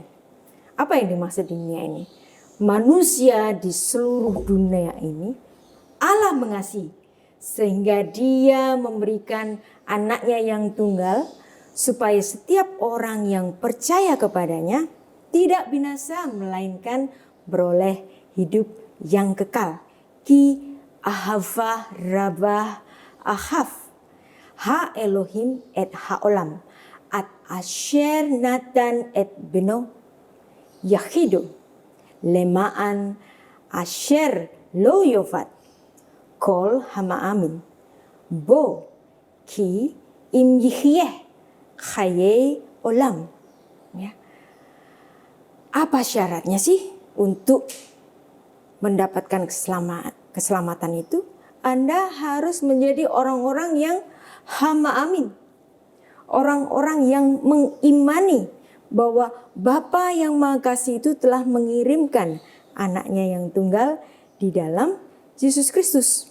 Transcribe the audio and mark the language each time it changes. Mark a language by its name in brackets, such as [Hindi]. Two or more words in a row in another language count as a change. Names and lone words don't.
[Indonesian] Apa yang dimaksud dunia ini? Manusia di seluruh dunia ini Allah mengasihi sehingga Dia memberikan anaknya yang tunggal supaya setiap orang yang percaya kepadanya tidak binasa melainkan beroleh hidup yang kekal. [Hebrew] כי אהבה רבה אהב ה אלהים את העולם עד אשר נתן את בנו יחידו למען אשר לא יאבד כל ה מאמין בו כי אם יחיה חיי עולם. [Indonesian] Ya. Apa syaratnya sih untuk mendapatkan keselamatan itu? Anda harus menjadi orang-orang yang [Hebrew] ה מאמין. [Indonesian] Orang-orang yang mengimani bahwa Bapa yang Maha Kasih itu telah mengirimkan anaknya yang tunggal di dalam Yesus Kristus.